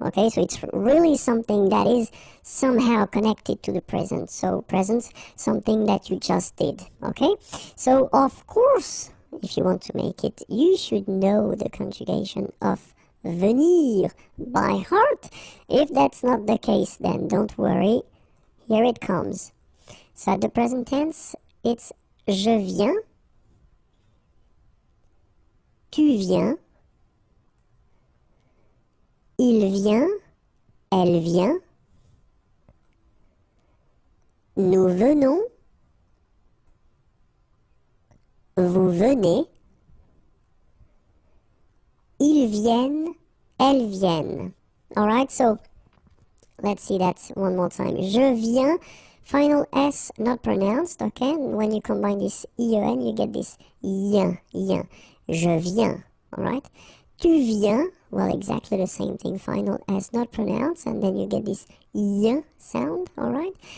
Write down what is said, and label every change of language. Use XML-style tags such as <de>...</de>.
<en>Okay, so it's really something that is somehow connected to the present. So present, something that you just did. Okay, so of course, if you want to make it, you should know the conjugation of venir by heart. If that's not the case, then don't worry. Here it comes. So at the present tense, it's</en> <fr>je viens, tu viens, il vient, elle vient, nous venons, vous venez, ils viennent, elles viennent.</fr> <en>Alright, so let's see that one more time.</en> <fr>Je viens.</fr> <en>Final S not pronounced, okay? When you combine this IEN, you get this yen, yen.</en> <fr>Je viens,</fr> <en>alright?</en> <fr>Tu viens,</fr> <en>well, exactly the same thing. Final S not pronounced, and then you get this yen sound, alright?</en>